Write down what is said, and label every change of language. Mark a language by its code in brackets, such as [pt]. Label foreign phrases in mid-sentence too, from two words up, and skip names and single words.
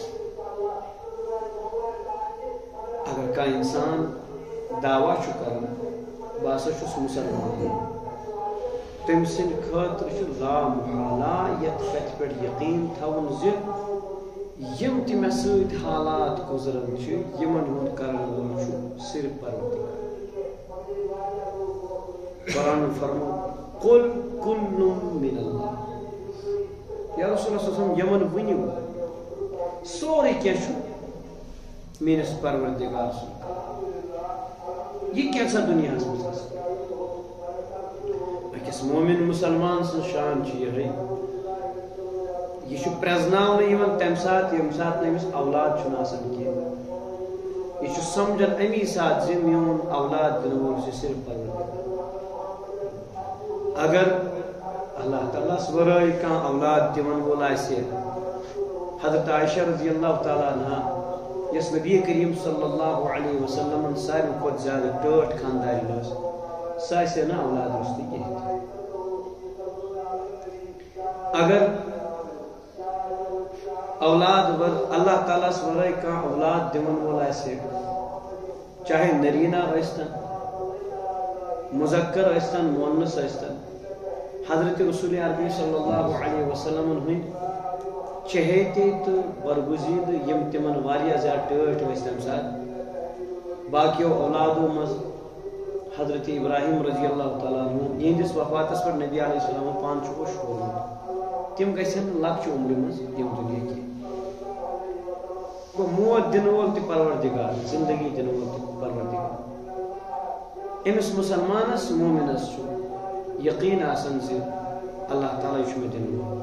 [ks] اگر کانٛہہ اِنسان دعوا چھُ کران بہٕ ہسا چھُس مُسلمان تٔمۍ سٕنٛدِ خٲطرٕ چھُ لامحالہ یتھ کتھِ پٮ۪ٹھ یقیٖن تھاوُن زِ یِم تہِ مےٚ سۭتۍ حالات گُزران چھِ یِمن ہُنٛد کرن وول چھُ صرف پروردگار. [ar] قرآن فرموو قُل كُلٌّ مِّنَ اللہِ. [ks] یا رسول اللہ [ar] صلی اللہ علیہ وسلم [ks] یمن ؤنِو سورُے کینٛہہ چھُ میٲنِس پروردگار سُنٛد. یہِ کیٛاہ دُنیاہس منٛز آسان. أکِس مومن مسلمان سٕنٛز شان چھِ یِہے یہِ چھُ پرٛزناونہٕ یِوان تمہِ ساتہٕ ییٚمہِ ساتہٕ نہٕ أمِس اولاد چھُنہٕ آسان کینٛہہ. یہِ چھُ سمجھان امی ساتہٕ زِ میون اولاد دِنہٕ وول چھُ صرف پروردگار. اگر اللہ تعالیٰ ہس ورٲے کانٛہہ اولاد دِوان وول آسہِ حضرت عائشہ [ar] رضی اللہ تعالیٰ عنہا [ks] یس نبی کریم [ar] صلی اللہ علیہ وسلم [ks] ساروی کھۄتہٕ زیادٕ ٹٲٹھ خاندارین ٲس سۄ آسہِ ہے نہٕ اولاد روٚستٕے کِہیٖنۍ. اگر اولاد اللہ تعالیٰ ہس ورٲے کانٛہہ اولاد دِوان وول آسہِ چاہے نریٖنا ٲسۍتن مُذکر ٲسۍتن مونس ٲسۍتن حضرت رسول عربی [ar] صلی اللہ علیہ وسلم [ks] ہٕنٛدۍ چہیتے تہٕ برگزیدٕ یِم تِمن واریاہ زیادٕ ٹٲٹھۍ ٲسۍ تمہِ ساتہٕ باقیو اولادو منٛز حضرت ابراہیم [ar] رضی اللہ تعالیٰ عنہ [ks] یِہنٛدِس وفاتس پٮ۪ٹھ نبی [ar] علیہ السلام [ks] پانہٕ چھُ اوٚش کوٚرمُت تِم گژھن نہٕ لۄکچہِ عمرِ منٛز یِم دُنیا کینٛہہ. گوٚو موت دِنہٕ وول تہِ پروردگار زندگی دِنہٕ وول تہِ پروردگار. أمِس مُسلمانس مومنس چھُ یقیٖن آسان زِ اللہ تعالیٰ چھُ مےٚ دِنہٕ وول.